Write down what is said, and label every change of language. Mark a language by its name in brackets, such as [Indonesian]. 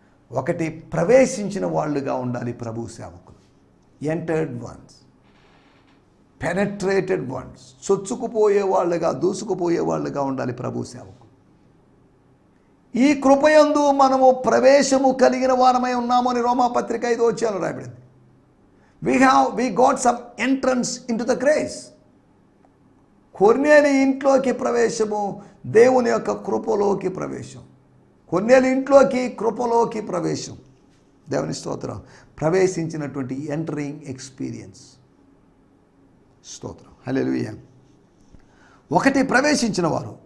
[Telugu] ఒకటి, ప్రవేశించిన వాళ్ళుగా ఉండాలి ప్రభు సేవకులు. [English] entered ones, penetrated ones, [Telugu] చొచ్చుకుపోయే వాళ్ళుగా, దూసుకుపోయే వాళ్ళుగా ఉండాలి ప్రభు సేవకులు. ఈ కృపయందు మనము ప్రవేశము కలిగిన వారమై ఉన్నాము అని రోమాపత్రిక 5వ అధ్యాయంలో రాయబడింది. [English] we got some entrance into the grace. [Telugu] కొర్నేలి ఇంట్లోకి ప్రవేశము, దేవుని యొక్క కృపలోకి ప్రవేశం. కొర్నేలి ఇంట్లోకి, కృపలోకి ప్రవేశం. దేవుని స్తోత్రం. ప్రవేశించినటువంటి [English] Entering experience. [Telugu] స్తోత్రం, హల్లెలూయా. ఒకటి, ప్రవేశించిన వారు.